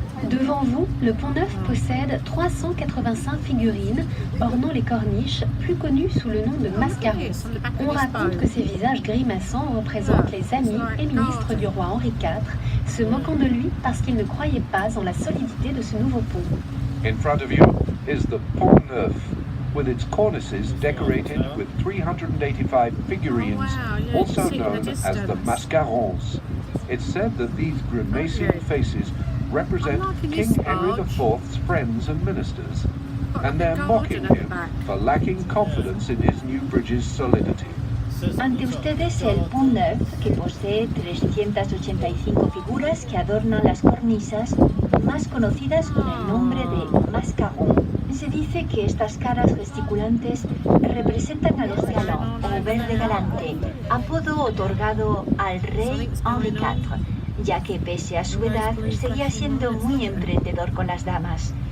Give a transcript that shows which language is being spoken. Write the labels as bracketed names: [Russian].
[French] Devant vous, le Pont Neuf possède 385 figurines ornant les corniches, plus connues sous le nom de mascarons. On raconte que ces visages grimaçants représentent les amis et ministres du roi Henri IV, se moquant de lui parce qu'ils ne croyaient pas en la solidité de ce nouveau pont. [English] In front of you is the Pont Neuf, with its cornices decorated with 385 figurines, also known as the mascarons. It's said that these grimacing faces represent King Henry IV's friends and ministers, and they're mocking him for lacking confidence in his new bridge's solidity. [Spanish] Ante ustedes el Pont Neuf, que posee 385 figuras que adornan las cornisas, más conocidas con el nombre de mascarons. Se dice que estas caras gesticulantes representan a los galants o verde galante, apodo otorgado al rey Henri IV, ya que pese a su edad seguía siendo muy emprendedor con las damas.